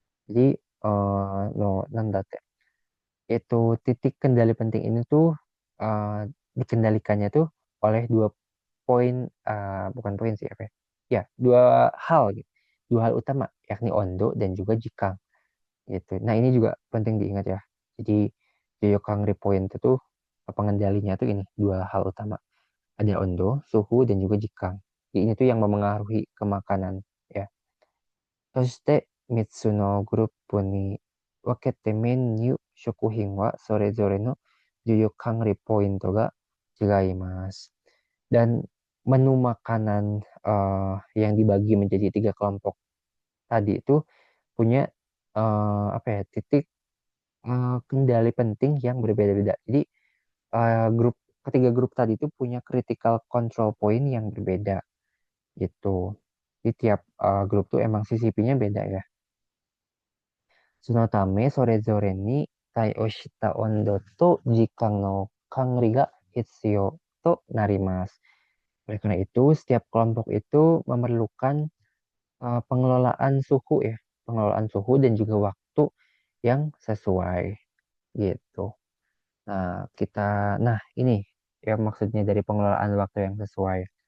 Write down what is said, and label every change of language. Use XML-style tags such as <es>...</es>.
<id>Jadi no nandate itu titik kendali penting ini tuh uh, dikendalikannya tuh oleh dua poin, bukan poin sih apa ya, ya dua hal gitu, dua hal utama yakni ondo dan juga jikang gitu. Nah ini juga penting diingat ya. Jadi Jyoyokangri point itu tuh pengendalinya tuh ini dua hal utama, ada ondo, suhu dan juga jikang. Jadi ini tuh yang memengaruhi ke makanan ya.</id> <ja>そして、3つのグループに分けてメニュー、食品はそれぞれの重要管理ポイントが違います。</ja> <id>Dan menu makanan yang dibagi menjadi 3 kelompok tadi itu punya apa ya titik kendali penting yang berbeda-beda. Jadi grup ketiga grup tadi itu punya critical control point yang berbeda gitu. Di tiap grup tuh emang CCP-nya beda ya.</id> <ja>そのため、それぞれに対応した温度と時間の管理が必要となります.</ja> <id>Oleh karena itu, setiap kelompok itu memerlukan pengelolaan suhu ya, pengelolaan suhu dan juga waktu yang sesuai gitu. Nah ini ya maksudnya dari pengelolaan waktu yang sesuai.</id>